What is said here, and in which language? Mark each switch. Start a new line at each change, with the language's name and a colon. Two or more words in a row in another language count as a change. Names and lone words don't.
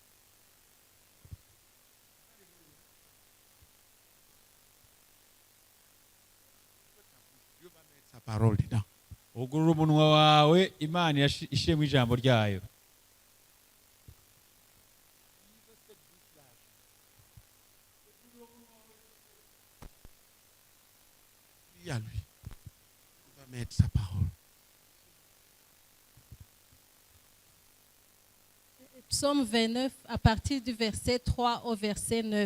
French: Dieu va mettre sa parole dedans.
Rundi: ugurura umunwa wawe Imana ishiremo ijambo ryayo.
French: Prie à lui. Il va mettre sa parole. Psaume 29, à partir du verset 3 au verset 9.